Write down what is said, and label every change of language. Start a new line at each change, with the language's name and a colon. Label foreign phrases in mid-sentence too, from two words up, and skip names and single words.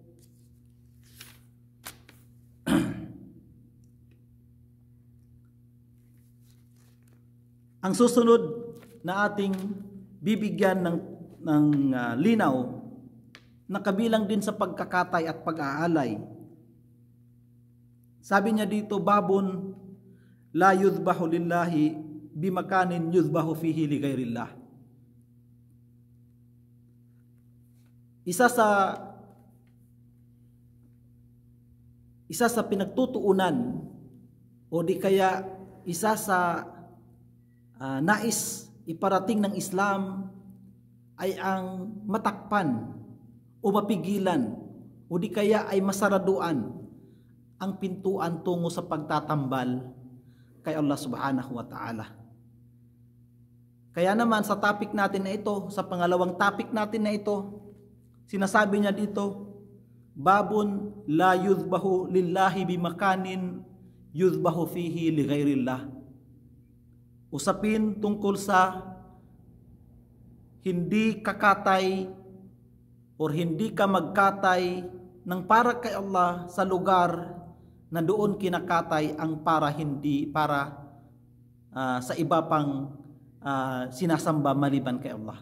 Filipino: Ang susunod na ating bibigyan ng linaw na kabilang din sa pagkakatay at pag-aalay. Sabi niya dito,
Arabic: باب لا يذبح لله بمكان يذبح فيه لغير الله.
Filipino: Isa sa pinagtutuunan o di kaya isa sa nais iparating ng Islam ay ang matakpan o mapigilan o di kaya ay masaraduan ang pintuan tungo sa pagtatambal kay Allah
Arabic: سبحانه وتعالى.
Filipino: Kaya naman sa topic natin na ito, sa pangalawang topic natin na ito, sinasabi niya dito,
Arabic: باب لا يذبح لله بمكان يذبح فيه لغير الله.
Filipino: Usapin tungkol sa hindi kakatay o hindi ka magkatay ng para kay Allah sa lugar na doon kinakatay ang para sa iba pang sinasamba maliban kay Allah.